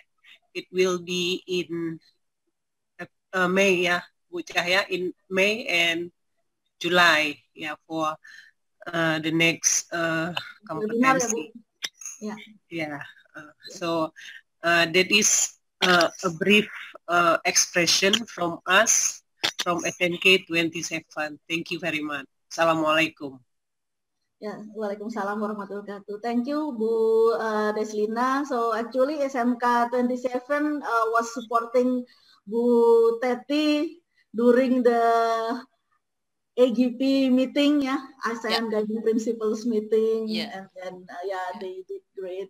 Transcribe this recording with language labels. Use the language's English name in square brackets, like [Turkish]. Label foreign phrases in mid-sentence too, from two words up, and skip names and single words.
[English] It will be in May, [Indonesian] ya, Bu Cahya, [English] in May and July, ya, for the next competency. Yeah. So that is a brief expression from us from SMK 27. Thank you very much. Assalamualaikum. [Arabic] Ya, waalaikumsalam warahmatullahi wabarakatuh. [English] Thank you, Bu Deslina. So actually SMK 27 was supporting Bu Teti during the AGP meeting, ya, ASEAN Guiding Principles meeting, and then they did great.